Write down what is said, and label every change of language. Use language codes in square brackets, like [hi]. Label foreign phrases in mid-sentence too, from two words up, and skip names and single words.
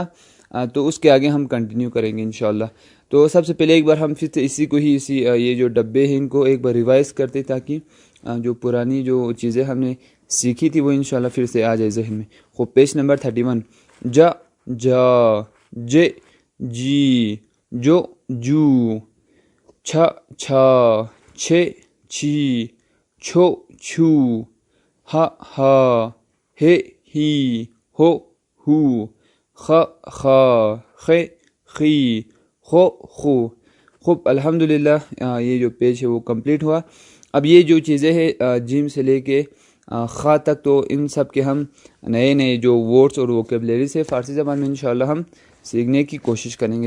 [ur] تو اس کے آگے ہم کنٹینیو کریں گے [ar] انشاءاللہ۔ [ur] تو سب سے پہلے ایک بار ہم پھر سے اسی کو ہی یہ جو ڈبے ہیں ان کو ایک بار ریوائز کرتے، تاکہ جو پرانی جو چیزیں ہم نے سیکھی تھی وہ [ar] انشاءاللہ [ur] پھر سے آ جائے ذہن میں۔ خوب، پیج نمبر 31۔ جا، جے، جی، جو، چھا، چھے، چھی، چھو، چھو، ہا، ہے، ہی، ہو، خا، خے، خی، خو۔ خوب، الحمدللہ یہ جو پیج ہے وہ کمپلیٹ ہوا۔ اب یہ جو چیزیں ہیں جیم سے لے کے خا تک، تو ان سب کے ہم نئے جو ورڈز اور ووکیبلریز ہے فارسی زبان میں [ar] انشاءاللہ [ur] ہم سیکھنے کی کوشش کریں گے۔